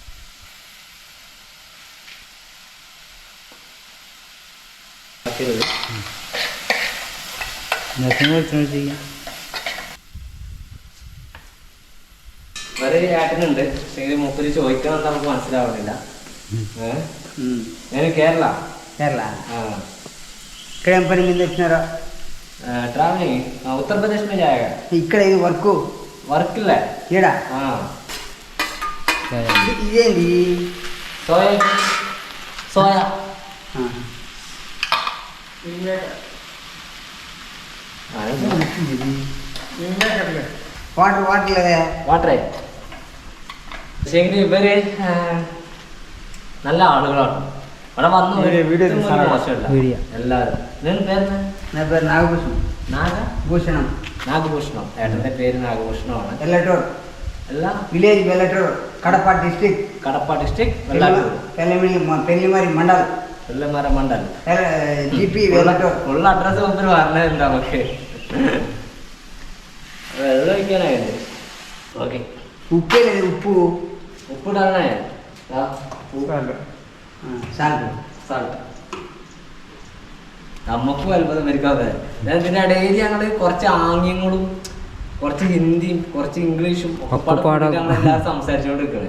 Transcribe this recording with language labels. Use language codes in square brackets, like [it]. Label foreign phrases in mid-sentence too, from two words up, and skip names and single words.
[ml] ചെയ്യാം. വേറെ ഏട്ടനുണ്ട്. പക്ഷേ മൂപ്പര് ചോദിക്കണമെന്ന് നമുക്ക് മനസ്സിലാവുന്നില്ല. [te] నేను కేరళ. ఇక్కడ ఏం పని మీద వచ్చినారా? [hi] ట్రావెలింగ్ ఉత్తరప్రదేశ్ में जाएगा. [te] ఇక్కడ ఇది వర్క్ [ml] വർക്ക് ഇല്ല [te] ఈడ ఇదేంటి సోయా వాటర్ లేదా [ml] വാട്ടറേ. പക്ഷേ ഇവര് നല്ല ആളുകളാണ്. ഇവിടെ വന്നു മോശമില്ല എല്ലാവരും. ഇതിന്റെ പേര് [te] నా పేరు నాగభూషణం భూషణం [ml] നാഗഭൂഷണം. ഏട്ടന്റെ പേര് നാഗഭൂഷണമാണ്. వెల్లటూర్ എല്ലാം [en] village Vellatur Kadapa district [ml] കടപ്പ ഡിസ്ട്രിക്ട് വെള്ളാട്ടൂർ [te] పెళ్లిమరి మండల్ [ml] വെള്ളമര മണ്ഡലം. జిపి వెల్లటూర్ ഉള്ള അഡ്രസ് മുമ്പിൽ പറഞ്ഞിട്ടുണ്ട് നമുക്ക്. വെള്ളം ഒഴിക്കാനായിട്ട്. ഓക്കെ [te] ఉప్పే లేదు ఉప్పు [ml] ഉപ്പിടാനായ సాల్ట్ നമുക്കും അത്ഭുതം വരിക്കാതെ. ഇതിന്റെ ഇടയിൽ ഞങ്ങള് കുറച്ച് ആംഗ്യങ്ങളും കുറച്ച് ഹിന്ദിയും കുറച്ച് ഇംഗ്ലീഷും ഞങ്ങളെല്ലാവരും സംസാരിച്ചുകൊണ്ട് നിൽക്കണേ.